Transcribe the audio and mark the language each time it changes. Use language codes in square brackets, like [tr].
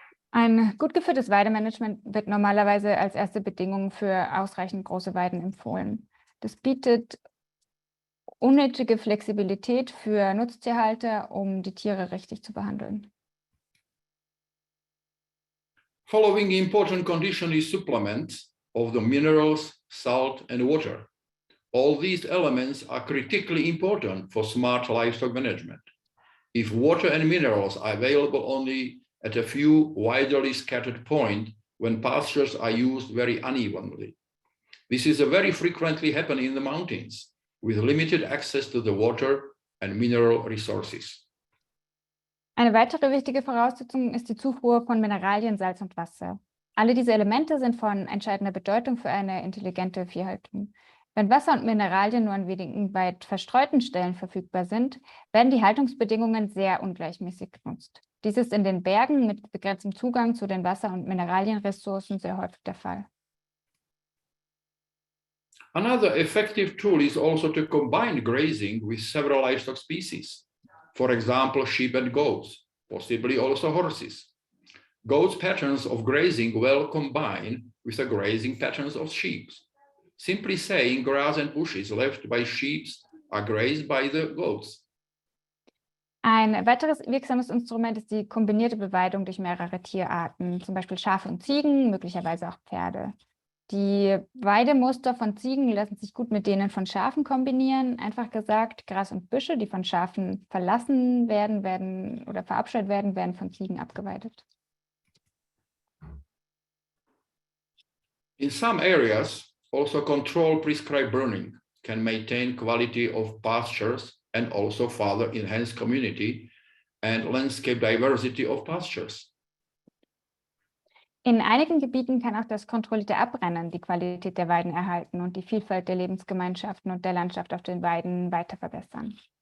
[de] Ein gut geführtes Weidemanagement wird normalerweise als erste Bedingung für ausreichend große Weiden empfohlen. Das bietet unnötige Flexibilität für Nutztierhalter, um die Tiere richtig zu behandeln. [en] Following important condition is supplement of the minerals, salt, and water. All these elements are critically important for smart livestock management. If water and minerals are available only at a few widely scattered points when pastures are used very unevenly, this is a very frequently happening in the mountains with limited access to the water and mineral resources. [de] Eine weitere wichtige Voraussetzung ist die Zufuhr von Mineralien, Salz und Wasser. Alle diese Elemente sind von entscheidender Bedeutung für eine intelligente Viehhaltung. Wenn Wasser und Mineralien nur an wenigen weit verstreuten Stellen verfügbar sind, werden die Haltungsbedingungen sehr ungleichmäßig genutzt. Dies ist in den Bergen mit begrenztem Zugang zu den Wasser- und Mineralienressourcen sehr häufig der Fall. [en] Another effective tool is also to combine grazing with several livestock species. For example, sheep and goats, possibly also horses. Goats' patterns of grazing well combine with the grazing patterns of sheep. Simply saying, grass and bushes left by sheep are grazed by the goats. [de] Ein weiteres wirksames Instrument ist die kombinierte Beweidung durch mehrere Tierarten, zum Beispiel Schafe und Ziegen, möglicherweise auch Pferde. Die Weidemuster von Ziegen lassen sich gut mit denen von Schafen kombinieren. Einfach gesagt, Gras und Büsche, die von Schafen verlassen werden oder verabscheut werden von Ziegen abgeweidet. [en] In some areas, also control prescribed burning can maintain quality of pastures and also further enhance community and landscape diversity of pastures. [de] In einigen Gebieten kann auch das kontrollierte Abrennen die Qualität der Weiden erhalten und die Vielfalt der Lebensgemeinschaften und der Landschaft auf den Weiden weiter verbessern.